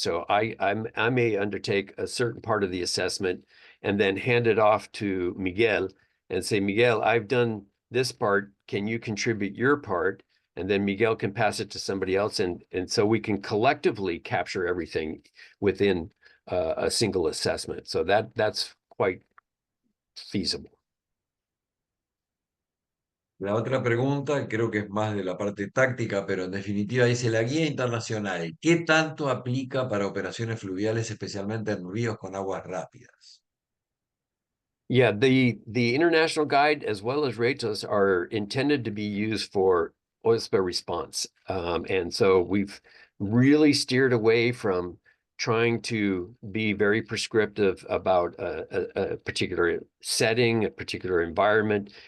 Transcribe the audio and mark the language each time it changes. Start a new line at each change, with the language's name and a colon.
English: So I may undertake a certain part of the assessment and then hand it off to Miguel and say, Miguel, I've done this part. Can you contribute your part? And then Miguel can pass it to somebody else. And so we can collectively capture everything within a single assessment. So that's quite feasible.
Spanish: La otra pregunta creo que es más de la parte táctica, pero en definitiva dice, la guía internacional, ¿qué tanto aplica para operaciones fluviales, especialmente en ríos con aguas rápidas?
English: Yeah, the international guide as well as RETOS are intended to be used for oil spill response. And so we've really steered away from trying to be very prescriptive about a particular setting, a particular environment.